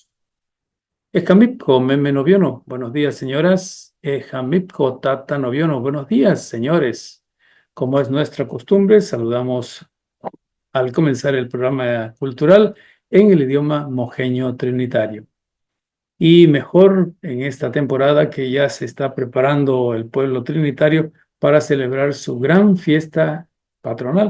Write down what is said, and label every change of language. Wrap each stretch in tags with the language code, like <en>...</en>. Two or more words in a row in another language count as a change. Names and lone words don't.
<trn>Ejamipco Meme Noviono.</trn> <es>Buenos días, señoras.</es> <trn>Ejamipco Tata Noviono.</trn> <es>Buenos días, señores. Como es nuestra costumbre, saludamos al comenzar el programa cultural en el idioma mojeño trinitario. Y mejor en esta temporada que ya se está preparando el pueblo trinitario para celebrar su gran fiesta patronal.</es>